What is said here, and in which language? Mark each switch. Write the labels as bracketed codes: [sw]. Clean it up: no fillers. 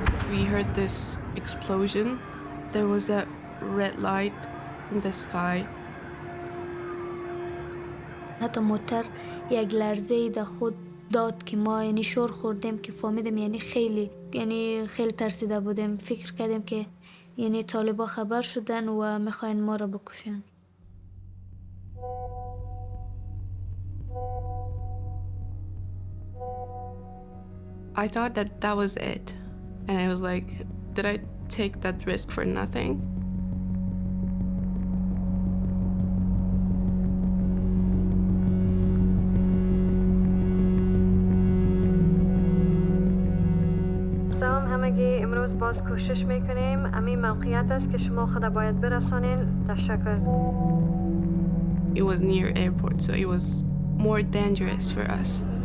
[en] We heard this explosion. There was a red light in the sky. [fa] حتی موتر یک لرزه در خود داد که ما یعنی شور خوردیم که فهمیدیم یعنی خیلی ترسیده بودیم. فکر کردیم که یعنی طالبا خبر شدن و میخواین ما را بکشن. [en] I thought that was it. And I was like, did I take that risk for nothing? [fa] سلام همگی، امروز باز کوشش میکنیم. همین موقعیت است که شما خود باید برسانین. تشکر. [en] It was near airport, so it was more dangerous for us.